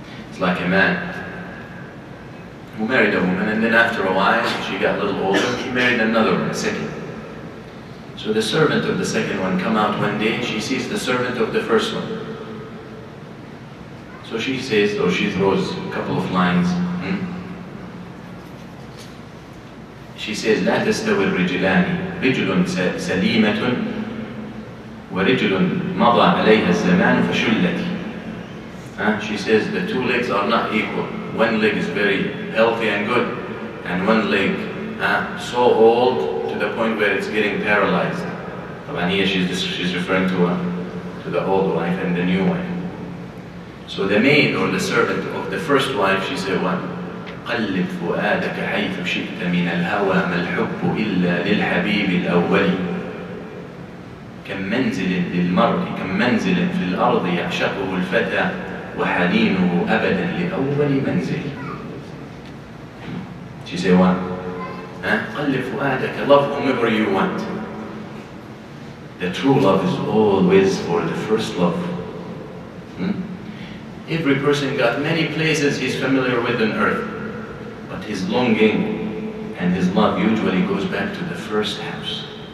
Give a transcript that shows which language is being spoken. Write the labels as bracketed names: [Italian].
[English] It's like a man who married a woman, and then after a while, she got a little older, he married another one, a second. So the servant of the second one come out one day, and she sees the servant of the first one. So she says, or she throws a couple of lines. She says, [Arabic] لا تستوي الرجلان رجل سليمة ورجل مضى عليها الزمان فشلت. [English] She says the 2 legs are not equal. One leg is very healthy and good, and one leg so old to the point where it's getting paralyzed. And here she's referring to the old wife and the new wife. So the maid or the servant of the first wife, she said what? [Arabic] قلب فؤادك حيث شئت من الهوى ما الحب إلا للحبيب الأول. كم منزل للمرء كم منزل في الأرض يعشقه الفتى وحنينه أبدا لأول منزل. [English] She said what? [Arabic] قلب فؤادك, [English] love whomever you want. The true love is always for the first love. Every person got many places he's familiar with on earth, but his longing and his love usually goes back to the first house.